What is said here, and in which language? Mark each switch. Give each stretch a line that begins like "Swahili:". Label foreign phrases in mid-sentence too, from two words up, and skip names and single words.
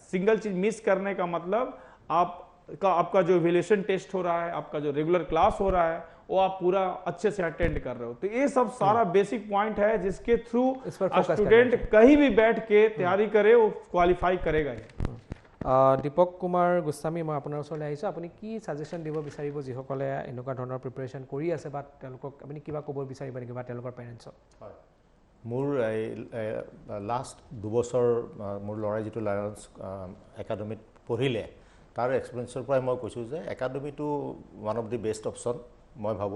Hindi: सिंगल चीज मिस करने का मतलब आपका जो
English: evaluation test
Hindi: हो रहा है, आपका जो
English: regular class
Hindi: हो रहा है, वो आप पूरा अच्छे से अटेंड कर रहे हो। तो ये सब सारा
English: basic point
Hindi: है जिसके थ्रू स्टूडेंट कहीं भी बैठ के तैयारी करे वो क्वालिफाई करेगा ही।
Assamese: दीपक कुमार गोस्वामी, मैं আপোনাৰ ওচৰলৈ আহিছোঁ। আপুনি কি সাজেশন দিব বিচাৰিব যিসকলে এনেকুৱা ধৰণৰ প্ৰিপাৰেশ্যন কৰি আছে বা তেওঁলোকক আপুনি কিবা ক'ব বিচাৰিব নেকি বা তেওঁলোকৰ পেৰেণ্টছক? হয়, মোৰ লাষ্ট 2 বছৰ মোৰ ল'ৰাই যিটো লায়ন্স একাডেমিত পঢ়িলে তাৰ এক্সপিৰিয়েঞ্চৰ পৰাই মই কৈছোঁ যে একাডেমিটো
English: one of the best option
Assamese: মই ভাবোঁ।